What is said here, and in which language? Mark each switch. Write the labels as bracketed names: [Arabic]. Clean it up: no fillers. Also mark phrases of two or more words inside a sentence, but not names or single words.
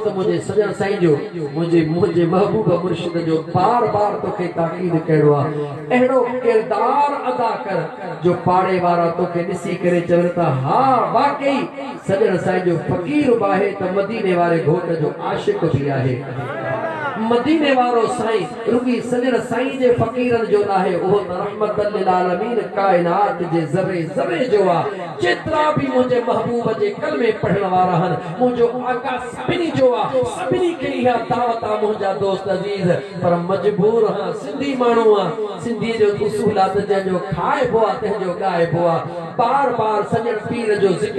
[Sindhi] त मुझे सजन साईं जो मुझे महबूब मुर्शिद जो बार बार तोखे ताकीद कहिड़ो आहे अहिड़ो किरदार अदा कर जो पाड़े वारा तोखे ॾिसी करे चवनि था हा वाकई सजन साईं जो फकीर बि आहे त मदीने वारे घोट जो आशिक भी आहे मदीने वारो साईं रुगी सजन साईं जे फकीरन जो नाहे ओहो त [Arabic] رحمة للعالمين [Sindhi] कायनात जे ज़रे ज़रे जो आ जेतरा भी मुझे महबूब जे कलमे पढ़ण वारा हन मुझो आका सभिनी जो आ सभिनी के इहा दावत आ मुझा दोस्त अजीज पर मजबूर हां सिंधी माण्हू आ सिंधी जो उसूलात जो खाइबो आ तंहिंजो ॻाइबो आ बार बार सजन पीर जो ज़िक्र